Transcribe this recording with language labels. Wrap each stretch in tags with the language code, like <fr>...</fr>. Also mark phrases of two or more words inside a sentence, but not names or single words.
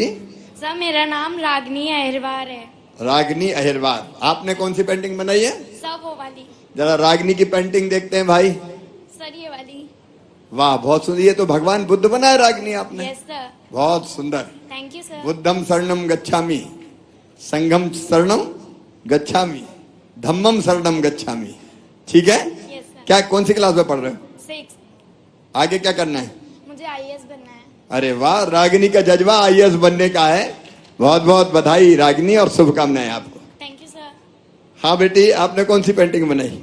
<hi>सर मेरा नाम रागिनी अहिरवार है। रागिनी अहिरवार। आपने कौन सी पेंटिंग बनाई है? सब वो वाली। जरा रागिनी की पेंटिंग देखते हैं भाई। सर ये वाली। वाह, बहुत सुंदर। ये तो भगवान बुद्ध बनाया रागिनी आपने।</hi> <en>yes sir.</en> <hi>बहुत सुंदर।</hi> <en>thank you sir.</en> <pi>बुद्धम शरणम गच्छामि, संघम शरणम गच्छामि, धम्मम शरणम गच्छामि।</pi> <hi>ठीक है?</hi> <en>yes sir.</en> <hi>क्या, कौन सी क्लास में पढ़ रहे हो? 6। आगे क्या करना है? मुझे IAS बनना है। अरे वाह, रागिनी का जज्बा IAS बनने का है। बहुत बहुत बधाई रागिनी और शुभकामनाएं आपको।</hi> <en>thank you sir.</en> <hi>हाँ बेटी, आपने कौन सी पेंटिंग बनाई?</hi>